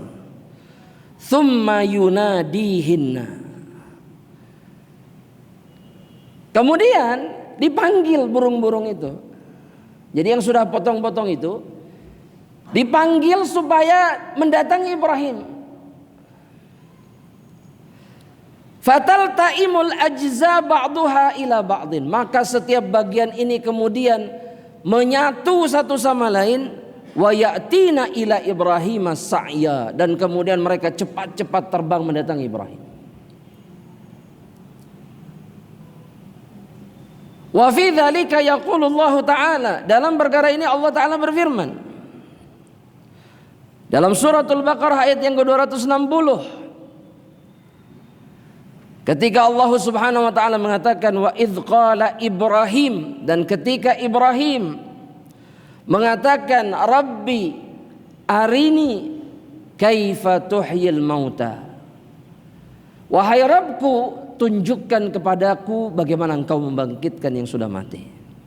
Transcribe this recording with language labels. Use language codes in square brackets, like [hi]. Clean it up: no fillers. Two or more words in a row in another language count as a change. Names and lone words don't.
[ar] ثم يناديهن, [id] kemudian dipanggil burung-burung itu. Jadi yang sudah potong-potong itu dipanggil supaya mendatangi Ibrahim. [ar] فتلتئم الأجزاء بعضها إلى بعض, [id] maka setiap bagian ini kemudian menyatu satu sama lain. [ar] ويأتين إلى إبراهيم سعيا, [id] dan kemudian mereka cepat-cepat terbang mendatangi Ibrahim. [ar] وفي ذلك يقول الله تعالى, [id] dalam perkara ini Allah Ta'ala berfirman dalam suratul Baqarah ayat yang ke-260, ketika Allah [ar] سبحانه وتعالى [id] mengatakan [ar] وإذ قال إبراهيم, [id] dan ketika Ibrahim mengatakan [ar] رب أرني كيف تحيي الموتى, [id] wahai Rabbku, tunjukkan kepadaku bagaimana engkau membangkitkan yang sudah mati.